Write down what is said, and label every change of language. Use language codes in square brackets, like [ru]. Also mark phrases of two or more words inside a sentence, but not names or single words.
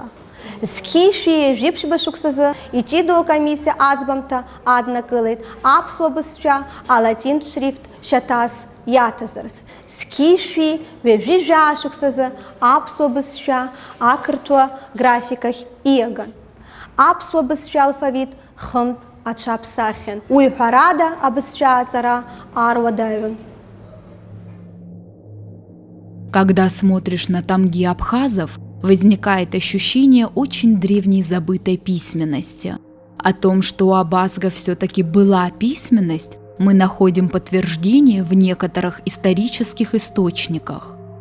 [ab] Зқьи-шәи жәиԥшьба шықәсазы иҷыдоу акомиссиа аӡбамҭа аднакылеит аԥсуа бызшәа алатинтә шрифт шьаҭас иаҭазарц. Зқьи-шәи ҩажәи шәшықәсазы аԥсуа бызшәа ақырҭуа графикахь ииаган. Аԥсуа бызшәа алфавит хымтә аҽаԥсахьан. Уи ҳәарада абызшәа аҵара ааруадаҩын. [ru] Когда смотришь на тамги абхазов, возникает ощущение очень древней забытой письменности. О том, что у абазгов все-таки была письменность, мы находим подтверждение в некоторых исторических источниках.